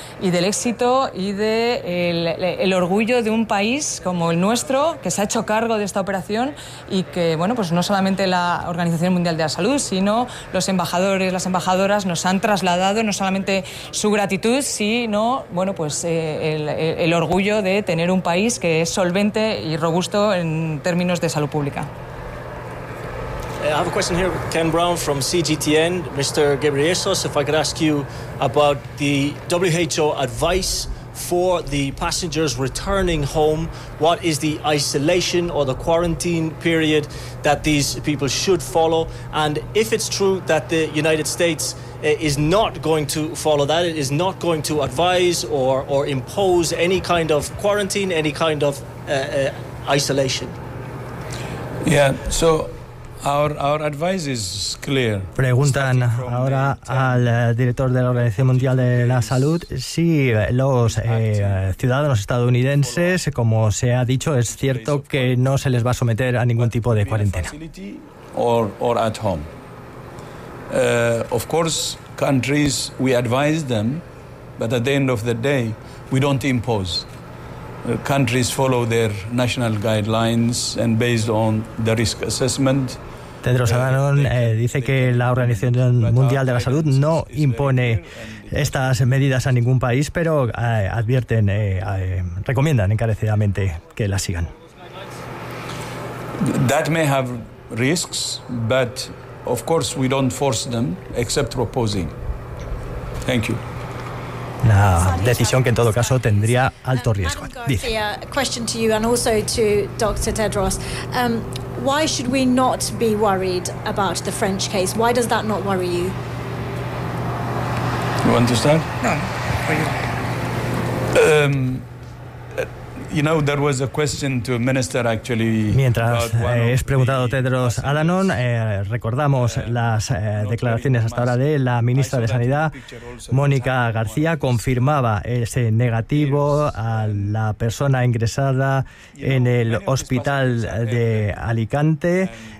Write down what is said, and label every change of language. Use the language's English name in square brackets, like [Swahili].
[Spanish] y del éxito y del orgullo de un país como el nuestro, que se ha hecho cargo de esta operación y que, bueno, pues no solamente la Organización Mundial de la Salud, sino los embajadores, las embajadoras nos han trasladado no solamente su gratitud, sino, bueno, pues el orgullo de tener un país que es solvente y robusto en términos de salud pública. [English] I have a question here with Ken Brown from CGTN. Mr. Ghebreyesus, if I could ask you about the WHO advice for the passengers returning home. What is the isolation or the quarantine period that these people should follow? And if it's true that the United States is not going to follow that, it is not going to advise or impose any kind of quarantine, any kind of isolation. Yeah, so our advice is clear. [Spanish] Preguntan ahora al director de la Organización Mundial de la Salud si los ciudadanos estadounidenses, como se ha dicho, es cierto que no se les va a someter a ningún tipo de cuarentena. [English] Or at home. Of course, countries, we advise them, but at the end of the day, we don't impose. Countries follow their national guidelines and based on the risk assessment. [Spanish] Tedros Adhanom dice que la Organización Mundial de la Salud no impone estas medidas a ningún país, pero advierten, recomiendan encarecidamente que las sigan. [English] That may have risks, but of course we don't force them except proposing. Thank you. [Spanish] Una decisión que en todo caso tendría alto riesgo. Dice. [English] A question to you and also to Dr. Tedros. Why should we not be worried about the French case? Why does that not worry you? You want to start? No, for you. You know, there was a question to minister actually. [Spanish] Mientras es preguntado Tedros Adhanom, recordamos las declaraciones hasta ahora de la ministra de Sanidad, Mónica García, confirmaba ese negativo a la persona ingresada en el hospital de Alicante.